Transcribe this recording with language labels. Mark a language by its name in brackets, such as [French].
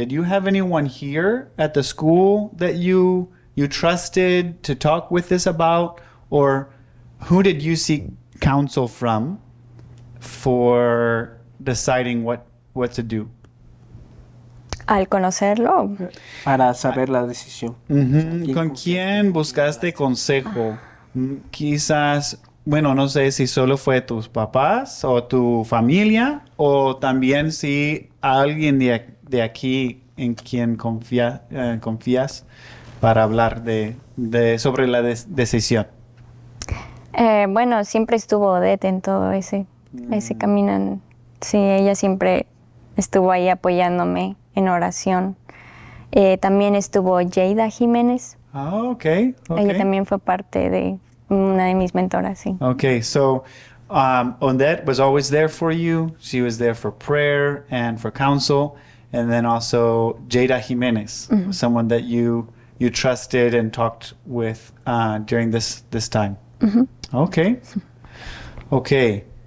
[English] Did you have anyone here at the school that you trusted to talk with this about, or who did you seek counsel from for deciding what to do? [Spanish] Al conocerlo, Para saber la decisión. ¿Con quién buscaste consejo? Quizás, bueno, no sé si solo fue tus papás o tu familia, o también si alguien de aquí en quien confías para hablar sobre la decisión. bueno, siempre estuvo Odette en todo ese camino. Sí, ella siempre estuvo ahí apoyándome en oración. También estuvo Jada Jiménez. [English] Oh, okay. [Spanish] Ella también fue parte de una de mis mentoras, sí. [English] Okay, so Odette was always there for you. She was there for prayer and for counsel. And then also Jada Jiménez, someone that you trusted and talked with during this time. Okay. Okay.